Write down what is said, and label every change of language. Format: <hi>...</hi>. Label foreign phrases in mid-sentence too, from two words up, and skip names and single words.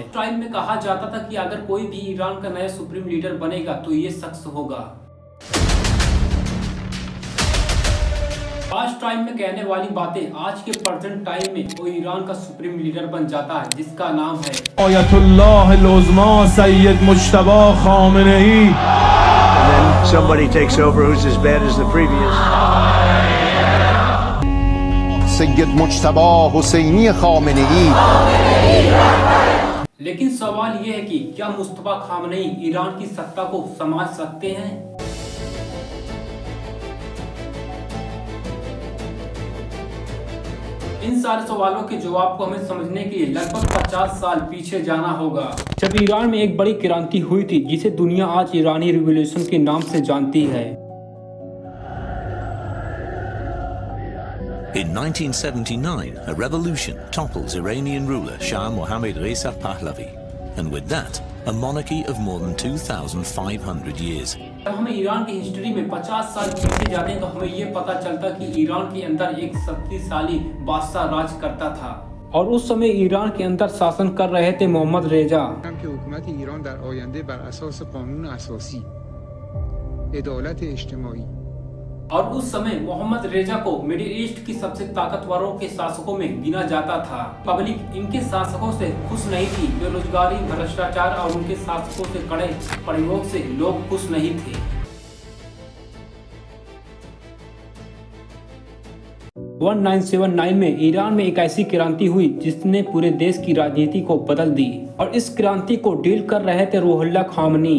<hi>टाइम में कहा जाता था कि अगर कोई भी ईरान का नया सुप्रीम लीडर बनेगा तो ये शख्स होगा। आज टाइम में कहने वाली बातें आज के</hi> <en>present time</en> <hi>में वो ईरान का सुप्रीम लीडर बन जाता है, जिसका नाम है आयतुल्लाह अल-उज़्मा सैयद मुज्तबा खामेनेई।</hi> <en>And then somebody takes over who's as bad as the previous.</en> <hi>सैयद मुज्तबा हुसैनी खामेनेई। लेकिन सवाल ये है कि क्या मुस्तफा खामेनेई ईरान की सत्ता को संभाल सकते हैं? इन सारे सवालों के जवाब को हमें समझने के लिए लगभग 50 साल पीछे जाना होगा, जब ईरान में एक बड़ी क्रांति हुई थी जिसे दुनिया आज ईरानी रिवॉल्यूशन के नाम से जानती है।</hi> <en>In 1979, a revolution topples Iranian ruler Shah Mohammad Reza Pahlavi, and with that, a monarchy of more than 2,500 years.</en> <hi>जब हमें ईरान की हिस्ट्री में 50 साल पीछे जाते हैं तो हमें ये पता चलता कि ईरान के अंदर एक शक्तिशाली बादशाह राज करता था और उस समय ईरान के अंदर शासन कर रहे थे मोहम्मद रेजा।</hi> <fa>حکومت ایران در آینده بر اساس قانون اساسی عدالت اجتماعی</fa> <hi>और उस समय मोहम्मद रेजा को मिडिल ईस्ट की सबसे ताकतवरों के शासकों में गिना जाता था। पब्लिक इनके शासकों से खुश नहीं थी। बेरोजगारी, भ्रष्टाचार और उनके शासकों से कड़े प्रयोग से लोग खुश नहीं थे। 1979 में ईरान में एक ऐसी क्रांति हुई जिसने पूरे देश की राजनीति को बदल दी और इस क्रांति को डील कर रहे थे रूहुल्लाह खामेनी।</hi>